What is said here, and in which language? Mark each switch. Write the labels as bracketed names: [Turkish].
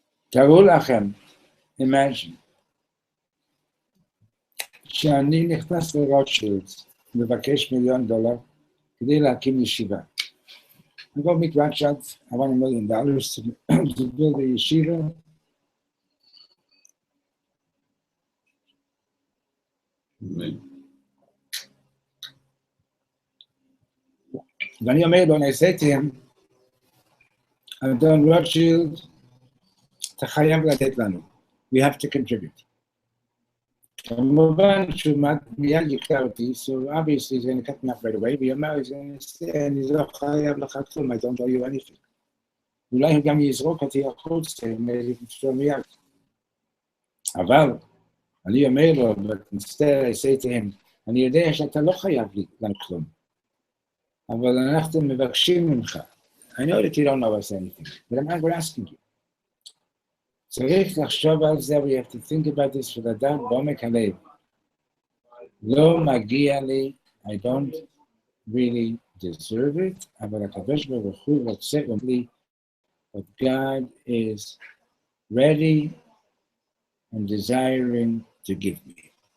[Hebrew] תארו לכם, [English] imagine, [Hebrew] שאני נכנס לרוטשילדס, מבקש $1,000,000 כדי להקים ישיבה. [English] I go meet Rothschilds, I want $1 million to build a yeshiva. [Hebrew] ואני אומר לו, אני [English] say to him, [Hebrew] אדון רוטשילד, אתה חייב לתת לנו. [English] We have to contribute. [Hebrew] כמובן שהוא מיד יקטע אותי, [English] so obviously he's going to cut me off right away, [Hebrew] ויאמר, אני לא חייב לך כלום, [English] I don't owe you anything. [Hebrew] אולי הוא גם יזרוק אותי החוץ, לפתור מיד. אבל אני אומר לו, [English] but instead I say to him, [Hebrew] אני יודע שאתה לא חייב לנו כלום, אבל אנחנו מבקשים ממך. [English] I know that you don't know us anything, but we're asking you. [Hebrew] צריך לחשוב על זה, [English] we have to think about this [Hebrew] ולדעת בעומק הלב. לא מגיע לי, [English] I don't really deserve it, [Hebrew] אבל הקדוש ברוך הוא רוצה לי, [English] but God is ready and desiring to give me.